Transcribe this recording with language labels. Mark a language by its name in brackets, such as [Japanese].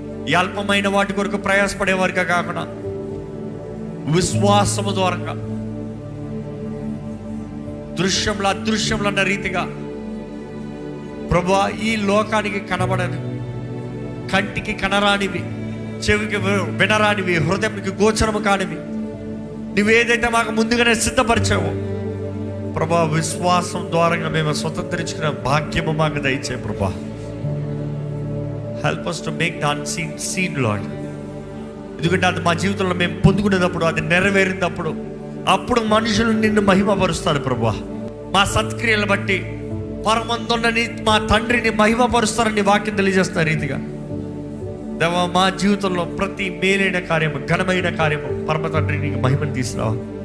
[Telugu] ఈ అల్పమైన వాటి కొరకు ప్రయాసపడేవారిగా కాకుండా విశ్వాసము ద్వారంగా దృశ్యంలో అదృశ్యంలో అన్న రీతిగా ప్రభా, ఈ లోకానికి కనబడని, కంటికి కనరానివి, చెవికి వినరానివి, హృదయానికి గోచరము కానివి నువ్వేదైతే మాకు ముందుగానే సిద్ధపరిచావో ప్రభా, విశ్వాసం ద్వారా మేము స్వతంత్రించుకున్న భాగ్యము మాకు దయచే ప్రభా. [English] Help us to make the unseen seen, Lord. [Telugu] ఎందుకంటే అది మా జీవితంలో మేము పొందుకునేటప్పుడు, అది నెరవేరినప్పుడు, అప్పుడు మనుషులు నిన్ను మహిమపరుస్తారు ప్రభా. మా సత్క్రియలను బట్టి పరమందున్నని మా తండ్రిని మహిమపరుస్తారని వాక్యం తెలియజేస్తున్న రీతిగా దేవా, మా జీవితంలో ప్రతి మేలైన కార్యము, ఘనమైన కార్యము పరమ తండ్రి నీకు మహిమను తీసుకురావా.